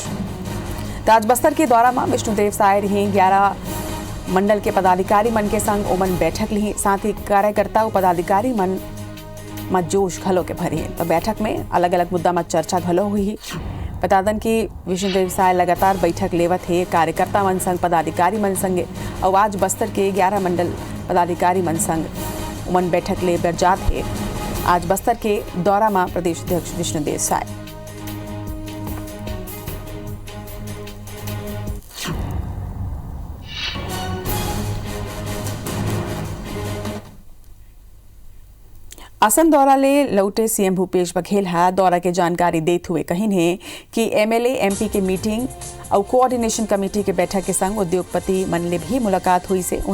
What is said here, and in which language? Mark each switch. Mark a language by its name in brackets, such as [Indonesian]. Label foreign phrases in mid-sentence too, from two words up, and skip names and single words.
[Chhattisgarhi] तो आज बस्तर के दौरा में विष्णुदेव साय रही। 11 मंडल के पदाधिकारी मन के संग ओमन बैठक ली। साथ ही कार्यकर्ता और पदाधिकारी मन में जोश घलो के भरी। तो बैठक में अलग अलग मुद्दा में चर्चा घलो हुई। बता दें कि विष्णुदेव साय लगातार बैठक लेवत है कार्यकर्ता मन संग, पदाधिकारी मन संगे और आज बस्तर के 11 मंडल पदाधिकारी मन संग उमन बैठक ले बरजात है। आज बस्तर के दौरा में प्रदेश अध्यक्ष विष्णुदेव साय। असम दौरा ले लौटे सीएम भूपेश बघेल है दौरा के जानकारी देते हुए कही है कि एमएलए एमपी के मीटिंग और [English] coordination committee [Chhattisgarhi] के बैठक के संग उद्योगपति मन ले भी मुलाकात हुई से।